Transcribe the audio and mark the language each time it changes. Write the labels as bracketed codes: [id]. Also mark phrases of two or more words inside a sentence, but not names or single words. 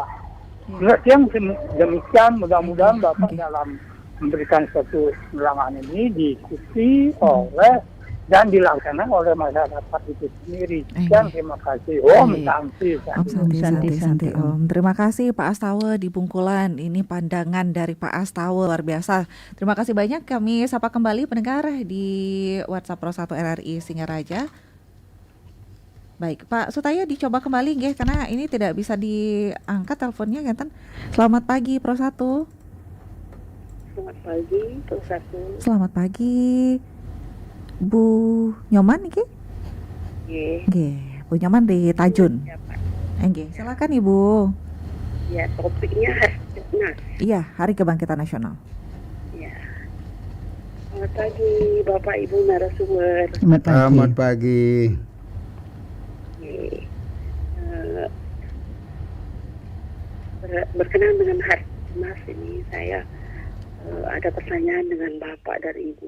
[id] Yang demikian mudah-mudahan Bapak dalam memberikan suatu penerangan ini diikuti oleh dan dilaksanakan oleh masyarakat itu sendiri. Dan terima kasih. Om Santi. Om. Terima kasih Pak Astawa di Bungkulan. Ini pandangan dari Pak Astawa luar biasa. Terima kasih banyak. Kami sapa kembali pendengar di WhatsApp Pro 1 RRI Singaraja. Baik, Pak Sutaya dicoba kembali nggih karena ini tidak bisa diangkat teleponnya ngeten. Selamat pagi Pro 1. Selamat pagi Pro 1. Selamat pagi Bu Nyoman niki? Nggih. Nggih, Bu Nyoman di Tajun. Nggih, silakan Ibu. Ya, topiknya Harnas. Iya, Hari Kebangkitan Nasional. Ya. Selamat pagi, Bapak Ibu narasumber. Selamat pagi. Selamat pagi. Oke. Berkenaan dengan Harnas ini, saya ada pertanyaan dengan Bapak dan Ibu.